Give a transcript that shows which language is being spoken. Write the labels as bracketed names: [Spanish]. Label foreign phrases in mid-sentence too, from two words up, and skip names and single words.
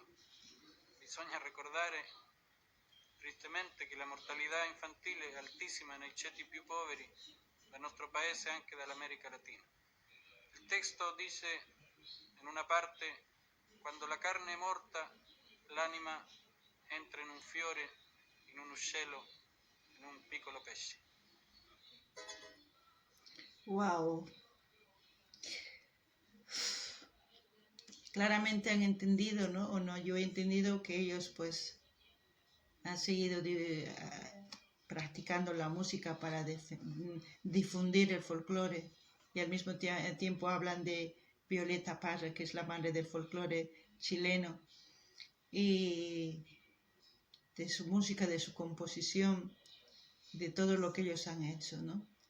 [Italian] Bisogna ricordare tristemente che la mortalità infantile è altissima nei ceti più poveri del nostro paese e anche dell'America Latina. Il testo dice in una parte: quando la carne è morta, l'anima entra in un fiore, in un uccello, in un piccolo pesce. Wow. [Spanish] Claramente han entendido, ¿no? O no, yo he entendido que ellos pues han seguido practicando la música para difundir el folclore, y al mismo tiempo hablan de Violeta Parra, que es la madre del folclore chileno, y de su música, de su composición, de todo lo que ellos han hecho, ¿no?